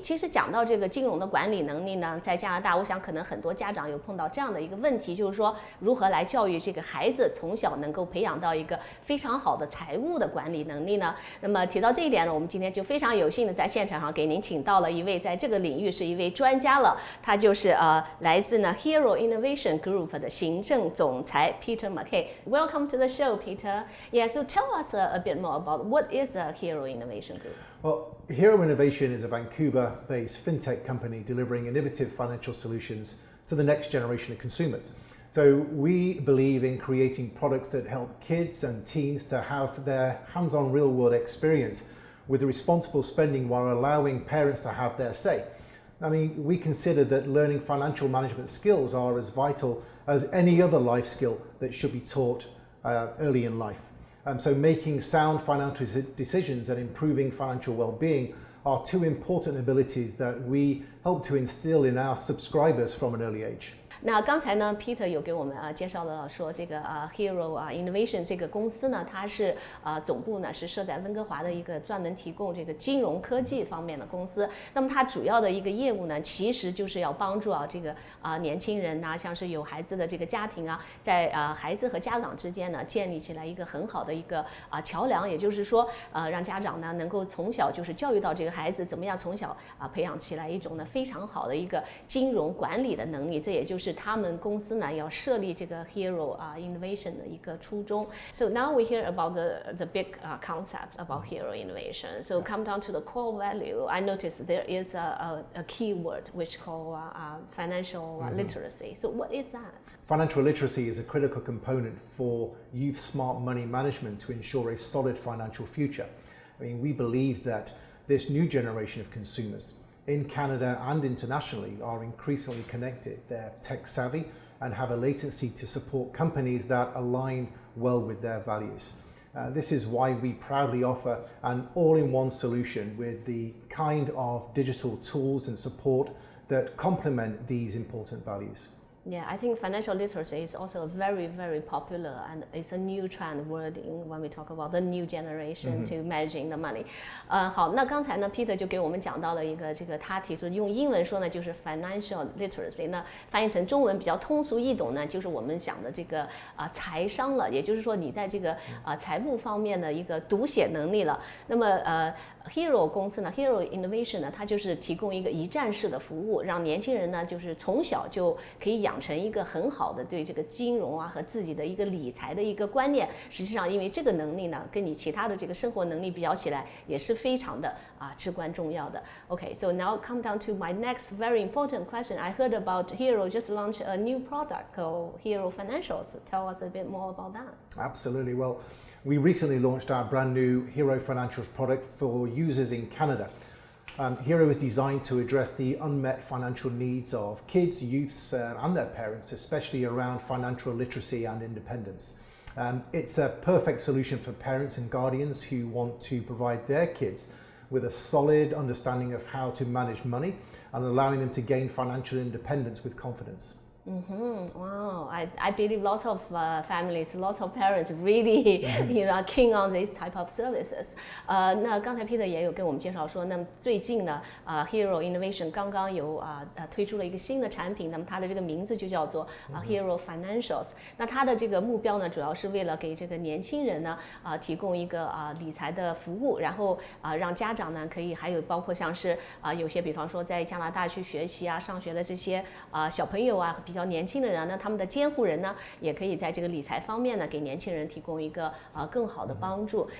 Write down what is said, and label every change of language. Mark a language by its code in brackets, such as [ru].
[zh] 其实讲到这个金融的管理能力呢，在加拿大，我想可能很多家长有碰到这样的一个问题，就是说如何来教育这个孩子从小能够培养到一个非常好的财务的管理能力呢？那么提到这一点呢，我们今天就非常有幸的在现场上给您请到了一位在这个领域是一位专家了。他就是来自呢 Hero Innovation Group 的行政总裁 Peter McKay. [en] Welcome to the show, Peter. Yeah, so tell us a bit more about what is a Hero Innovation Group. Well, Hero Innovation is a Vancouver-based fintech company delivering innovative financial solutions to the next generation of consumers. So we believe in creating products that help kids and teens to have their hands-on real-world experience with responsible spending while allowing parents to have their say. I mean, we consider that learning financial management skills are as vital as any other life skill that should be taught early in life. So making sound financial decisions and improving financial well-being are two important abilities that we help to instill in our subscribers from an early age. [zh] 那刚才呢 ，Peter 有给我们介绍了说这个Hero Innovation 这个公司呢，它是总部呢是设在温哥华的一个专门提供这个金融科技方面的公司。那么它主要的一个业务呢，其实就是要帮助这个年轻人呐，像是有孩子的这个家庭啊，在孩子和家长之间呢建立起来一个很好的一个桥梁，也就是说让家长呢能够从小就是教育到这个孩子怎么样从小培养起来一种呢非常好的一个金融管理的能力，这也就是他们公司呢要设立这个 Hero Innovation 的一个初衷。 [en] So now we hear about the big concept about Hero Innovation. So come down to the core value. I noticed there is a keyword which called financial literacy. So what is that? Financial literacy is a critical component for youth smart money management to ensure a solid financial future. I mean, we believe that this new generation of consumers in Canada and internationally are increasingly connected. They're tech savvy and have a latency to support companies that align well with their values. This is why we proudly offer an all-in-one solution with the kind of digital tools and support that complement these important values. Yeah, I think financial literacy is also very, very popular, and it's a new trend wording when we talk about the new generation to managing the money. [zh] 好，那刚才呢 ，Peter 就给我们讲到了一个他提出用英文说呢，就是 financial literacy， 那翻译成中文比较通俗易懂呢，就是我们讲的这个财商了，也就是说你在这个财务方面的一个读写能力了。那么Hero 公司呢 ，Hero Innovation 呢，它就是提供一个一站式的服务，让年轻人呢，就是从小就可以养成一个很好的对这个金融和自己的一个理财的一个观念。实际上，因为这个能力呢，跟你其他的这个生活能力比较起来，也是非常的至关重要的。 [en] Okay, so now come down to my next very important question. I heard about Hero just launched a new product called Hero Financials. Tell us a bit more about that. Absolutely. Well, we recently launched our brand new Hero Financials product for users in Canada. Hero is designed to address the unmet financial needs of kids, youths, and their parents, especially around financial literacy and independence. It's a perfect solution for parents and guardians who want to provide their kids with a solid understanding of how to manage money and allowing them to gain financial independence with confidence. Wow, I believe lots of families, lots of parents really, are keen on these type of services. [zh] 那刚才 Peter 也有跟我们介绍说，那么最近呢，Hero Innovation 刚刚有推出了一个新的产品，那么它的这个名字就叫做Hero Financials。那它的这个目标呢，主要是为了给这个年轻人呢提供一个理财的服务，然后让家长呢可以还有包括像是有些比方说在加拿大去学习上学的这些小朋友比较年轻的人那他们的监护人呢，也可以在这个理财方面呢，给年轻人提供一个更好的帮助。